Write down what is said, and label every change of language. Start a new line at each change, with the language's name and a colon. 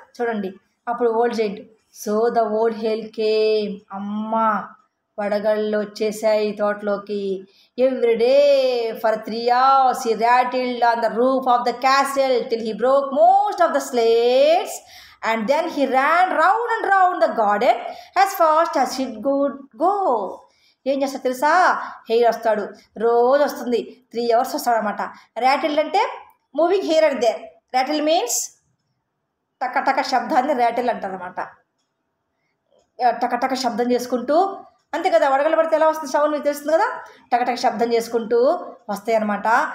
English: చూడండి అప్పుడు old giant, so the old hail came,
Telugu: అమ్మ వడగళ్ళు వచ్చేసాయి తోటలోకి.
English: Every day for 3 hours he rattled on the roof of the castle till he broke most of the slates, and then he ran round and round the garden as fast as he could go.
Telugu: ఏం చేస్తా తెలుసా? Hair వస్తాడు, రోజు వస్తుంది, 3 hours వస్తాడు అనమాట. Rattle అంటే
English: Moving here and there.
Telugu: Rattle means టక టక శబ్దాన్ని ర్యాటిల్ అంటారు అనమాట. టక టక శబ్దం చేసుకుంటూ అంతే కదా, వడగళ్ళు పడితే ఎలా వస్తుంది సౌండ్ మీకు తెలుస్తుంది కదా, టకటక శబ్దం చేసుకుంటూ వస్తాయి అనమాట.